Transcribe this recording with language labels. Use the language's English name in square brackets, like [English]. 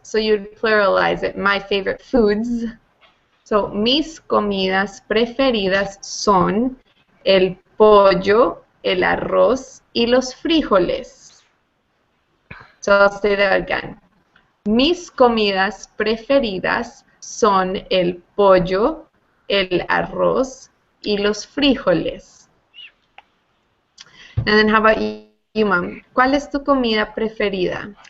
[English] So you'd pluralize it, my favorite foods. So [Spanish] mis comidas preferidas son el pollo, el arroz y los frijoles. [English] So I'll say that again. [Spanish] Mis comidas preferidas son el pollo, el arroz y los frijoles. [English] And then how about you, Mom? [Spanish] ¿Cuál es tu comida preferida?